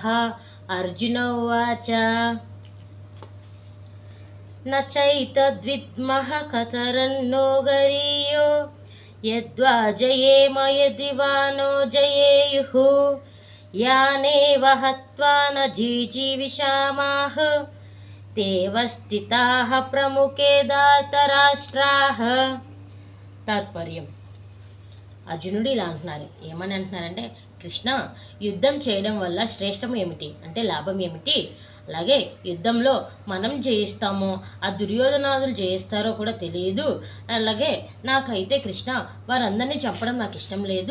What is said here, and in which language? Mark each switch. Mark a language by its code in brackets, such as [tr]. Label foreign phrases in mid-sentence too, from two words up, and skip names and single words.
[sa] अर्जुन उवाच न चैतद्विद्मः कतरन्नो गरीयो यद्वा जयेम यदि वा नो जयेयुः यानेव हत्वा न जीजीविषामाः तेव स्थिताः प्रमुखे धातराष्ट्राः। [te] తాత్పర్యం. అర్జునుడు ఇలా అంటున్నారు. ఏమని అంటున్నారంటే, కృష్ణ, యుద్ధం చేయడం వల్ల శ్రేష్టం ఏమిటి అంటే లాభం ఏమిటి? అలాగే యుద్ధంలో మనం జయిస్తామో ఆ దుర్యోధనాదులు జయిస్తారో కూడా తెలియదు. అలాగే నాకైతే కృష్ణ వారందరినీ చంపడం నాకు ఇష్టం లేదు.